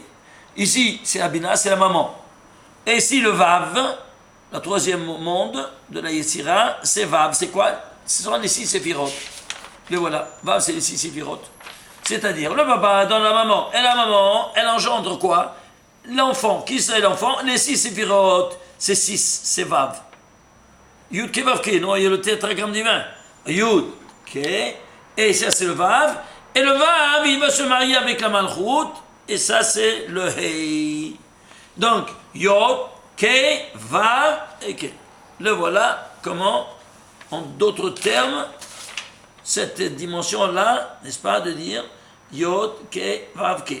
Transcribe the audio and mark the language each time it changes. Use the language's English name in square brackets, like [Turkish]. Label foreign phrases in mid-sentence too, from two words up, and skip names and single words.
[French] Ici c'est la bina, c'est la maman. Et ici le vav, la 3e monde de la Yetzira, c'est vav, c'est quoi? Ce sont les 6 séphiroth. Le voilà, vav c'est les 6 séphiroth. C'est-à-dire le papa donne la maman, et la maman, elle engendre quoi? L'enfant, qui c'est l'enfant? Les 6 séphiroth, c'est 6, c'est vav. [Hebrew] יוד הא וו הא, [French] non, il y a le tétragramme divin. [Hebrew] יוד הא. [French] Et ça, c'est le Vav. Et le Vav, il va se marier avec la Malchut. Et ça, c'est le Hei. Donc, [Hebrew] יוד, הא, וו [French] et Ke. Le voilà comment, en d'autres termes, cette dimension-là, n'est-ce pas, de dire [Hebrew] יוד, הא, וו, הא.